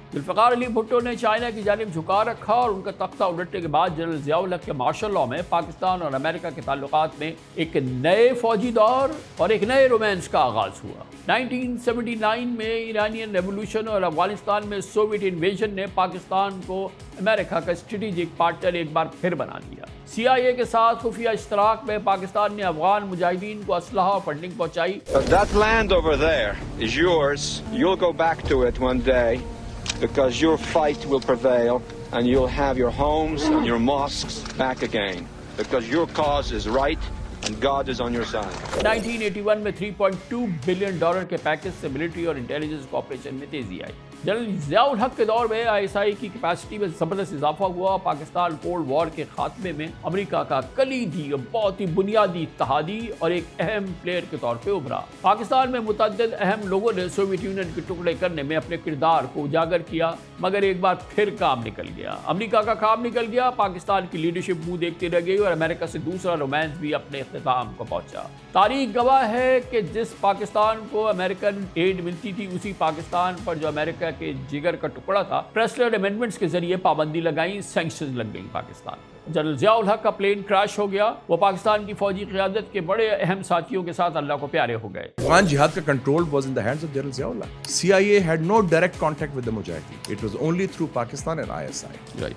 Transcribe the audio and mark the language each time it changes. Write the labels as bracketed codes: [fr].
[ur] ذوالفقار علی بھٹو نے چائنا کی جانب جھکا رکھا اور ان کا تختہ الٹنے کے بعد جنرل ضیاء الحق کے مارشل لاء میں پاکستان اور امریکہ کے تعلقات میں ایک نئے فوجی دور اور ایک نئے رومانس کا آغاز ہوا. 1979 میں ایرانین ریولوشن اور افغانستان میں سوویت انویژن نے پاکستان کو امریکہ کا اسٹریٹجک پارٹنر ایک بار پھر بنا دیا. CIA کے ساتھ خفیہ اشتراک میں پاکستان نے افغان مجاہدین کو اسلحہ اور فنڈنگ پہنچائی. [en] That land over there is yours. You'll go back to it one day because your fight will prevail and you'll have your homes and your mosques back again because your cause is right and God is on your side. [ur] 1981 میں $3.2 billion کے package سے military اور intelligence cooperation میں تیزی آئی. General Zia الحق کے دور میں ISI کی کیپیسٹی میں زبردست اضافہ ہوا. پاکستان کولڈ وار کے خاتمے میں امریکہ کا کلیدی اور بہت ہی بنیادی اتحادی اور ایک اہم پلیئر کے طور پہ ابھرا. پاکستان میں متعدد اہم لوگوں نے سوویت یونین کے ٹکڑے کرنے میں اپنے کردار کو اجاگر کیا، مگر ایک بار پھر کام نکل گیا. امریکہ کا کام نکل گیا، پاکستان کی لیڈرشپ منہ دیکھتی رہ گئی اور امریکہ سے دوسرا رومانس بھی اپنے اختتام کو پہنچا. تاریخ گواہ ہے کہ جس پاکستان کو امریکن ایڈ ملتی تھی اسی پاکستان پر جو امریکہ کے جگر کا ٹکڑا تھا، پریسلر امینڈمنٹس کے ذریعے پابندی لگائیں، سینکشنز لگ گئیں پاکستان. جنرل ضیاء الحق کا پلین کریش ہو گیا. وہ پاکستان کی فوجی قیادت کے بڑے اہم ساتھیوں کے ساتھ اللہ کو پیارے ہو گئے. افغان جہاد کا control [en] was in the hands of General Zia-ul Haq. CIA had no direct contact with the Mujahideen. It was only through Pakistan and ISI.